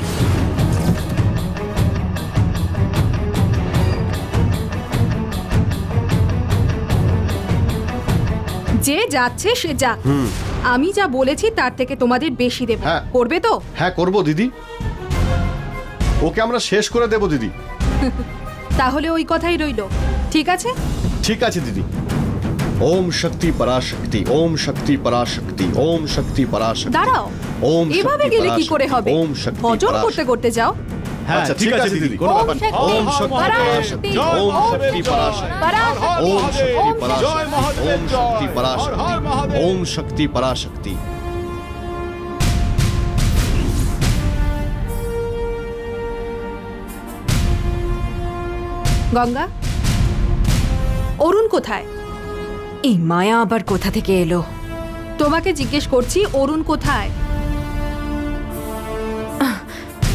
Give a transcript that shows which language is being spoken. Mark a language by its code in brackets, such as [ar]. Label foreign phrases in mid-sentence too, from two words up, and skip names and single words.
[bn] যে যাচ্ছে সে যাক, আমি যা বলেছি তার থেকে তোমাদের বেশি দেব। করবে তো? হ্যাঁ করব দিদি, ওকে আমরা শেষ করে দেব দিদি। তাহলে ওই কথাই রইলো, ঠিক আছে? ঠিক আছে দিদি। [sa] ओम शक्ति पराशक्ति ओम शक्ति पराशक्ति ओम शक्ति पराशक्ति। [bn] দাঁড়াও, ओम এভাবে গেলে কি করে হবে? [sa] ओम शक्ति [bn] ভজন করতে করতে যাও। আচ্ছা ঠিক আছে দিদি, কোনো ব্যাপার না। [sa] ओम शक्ति पराशक्ति ओम शक्ति पराशक्ति ओम शक्ति पराशक्ति ओम शक्ति पराशक्ति ओम शक्ति पराशक्ति। [bn] গঙ্গা, অরুণ কোথায়? এই মায়া আবার কোথা থেকে এলো? তোমাকে জিজ্ঞেস করছি, অরুণ কোথায়? এই অরুণ কোথায়?